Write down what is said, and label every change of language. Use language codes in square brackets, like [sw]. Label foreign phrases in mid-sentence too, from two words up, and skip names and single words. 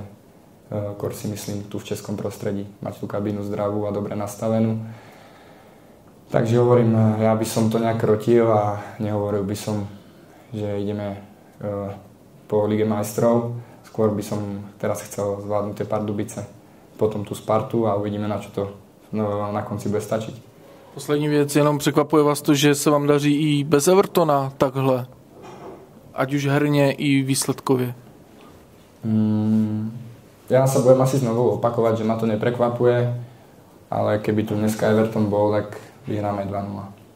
[sk] Kor si myslím tu v českom prostredí, mať tú kabínu zdravú a dobre nastavenú. Takže hovorím, ja by som to nejak krotil a nehovoril by som, že ideme po Lige majstrov. Skôr by som teraz chcel zvládnuť tie Pardubice, potom tu Spartu a uvidíme, na čo to na konci bude stačiť. [cs] Poslední věc, jenom překvapuje vás to, že se vám daří i bez Evertona takhle, ať už herně i výsledkově. [sk] Ja sa budem asi znovu opakovať, že ma to neprekvapuje, ale keby tu dneska Everton bol, tak vyhráme 2-0.